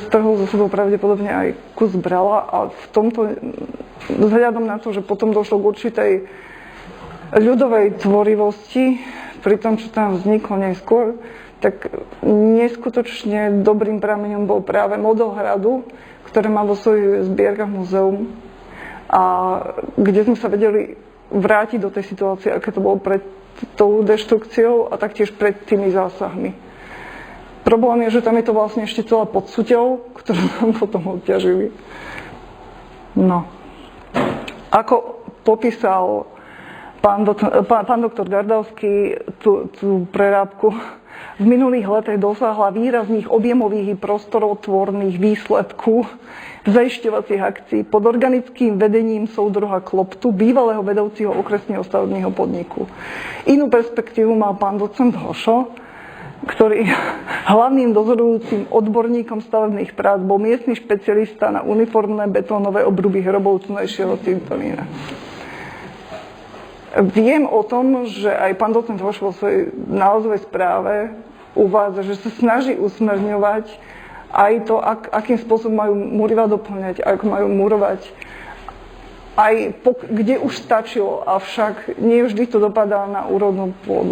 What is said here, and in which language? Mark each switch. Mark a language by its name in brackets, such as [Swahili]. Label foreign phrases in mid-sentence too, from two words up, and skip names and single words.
[Slovak] strhol zo sebou pravdepodobne aj kus brala, a v tomto, vzhľadom na to, že potom došlo k určitej ľudovej tvorivosti pri tom, čo tam vzniklo neskôr, tak neskutočne dobrým prameňom bol práve model hradu, ktoré má vo svojich zbierkach múzeum, a kde sme sa vedeli vrátiť do tej situácie, aké to bolo pred tou deštrukciou a taktiež pred tými zásahmi. Problém je, že tam je to vlastne ešte celá pod súťou, ktorú nám potom odťažili. No. Ako popísal pán doktor Gardavský tú prerábku, [Czech] v minulých letech dosáhla výrazných objemových i prostorotvorných výsledků zajišťovacích akcií pod organickým vedením soudruha Kloptu, bývalého vedoucího okresního stavebního podniku. [Slovak] Inú perspektívu mal pán docent Hošo, ktorý hlavným dozorujúcim odborníkom stavebných prác bol miestny špecialista na uniformné betónové obruby hrobov tunajšieho cintorína. Viem o tom, že aj pán docent Hoš vo svojej nálezovej správe uvádza, že sa snaží usmerňovať aj to, akým spôsobom majú múriva doplňať, ako majú murovať, aj kde už stačilo, avšak nie vždy to dopadá na úrodnú pôdu.